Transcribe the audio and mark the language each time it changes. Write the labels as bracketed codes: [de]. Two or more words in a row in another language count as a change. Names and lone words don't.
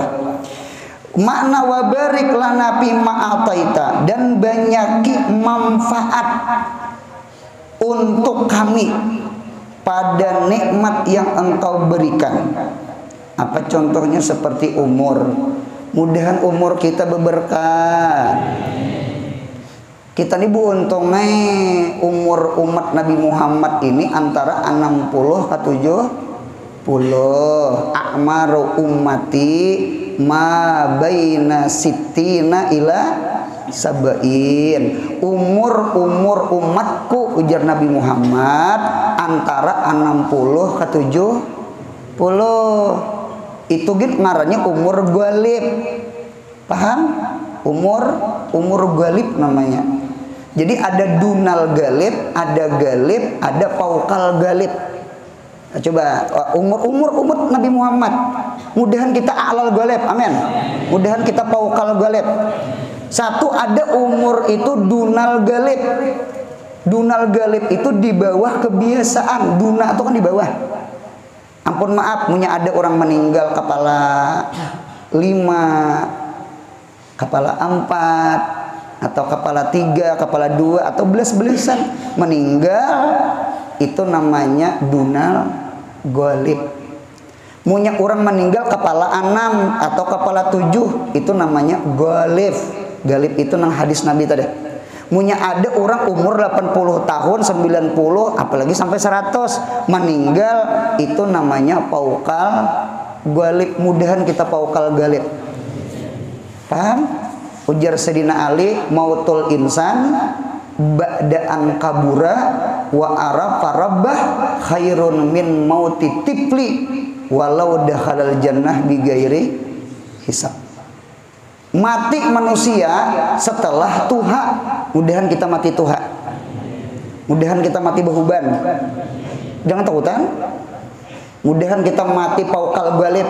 [id] Makna [ar] وبارك لنا فيما أعطيت [id] dan banyaki manfaat untuk kami pada nikmat yang engkau berikan. Apa contohnya? Seperti umur. Mudahan umur kita berberkah. Kita nih bu untungnya umur umat Nabi Muhammad ini antara 60 ke 70. [ar] أعمار أمتي ما بين الستين إلى السبعين. [bjn] Umur umatku ujar Nabi Muhammad antara 60 ke 70. Itu gitu ngarannya umur ghalib. [id] Paham? Umur ghalib namanya. Jadi ada [ar] دون الغالب, [id] ada ghalib, ada [ar] فوق الغالب. [id] Nah, coba umur umat Nabi Muhammad. Mudahan kita [ar] أعلى الغالب. [id] Amin. Mudahan kita [ar] فوق الغالب. [id] Satu ada umur itu [ar] دون الغالب. دون الغالب [id] itu di bawah kebiasaan. Duna itu kan di bawah. Ampun maaf, punya ada orang meninggal kepala 5, kepala 4, atau kepala 3, kepala 2, atau belas-belasan meninggal. Itu namanya [ar] دون الغالب. [id] Punya orang meninggal kepala 6 atau kepala 7, itu namanya galib. [bjn] Galib itu nang hadis Nabi tadi. Munya ada orang umur 80 tahun, 90, apalagi sampai 100 meninggal, itu namanya [ar] فوق الغالب. [id] Mudahan kita [ar] فوق الغالب. [bjn] Paham? Ujar [ar] Sayyidina Ali, موت الإنسان بعد أن كبر وعرف ربه خير من موت طفل ولو دخل الجنة بغير حساب. [id] Mati manusia setelah tuha. Mudahan kita mati tuha. [bjn] Mudahan kita mati behuban. Jangan takutan. [id] Mudahan kita mati [ar] فوق الغالب.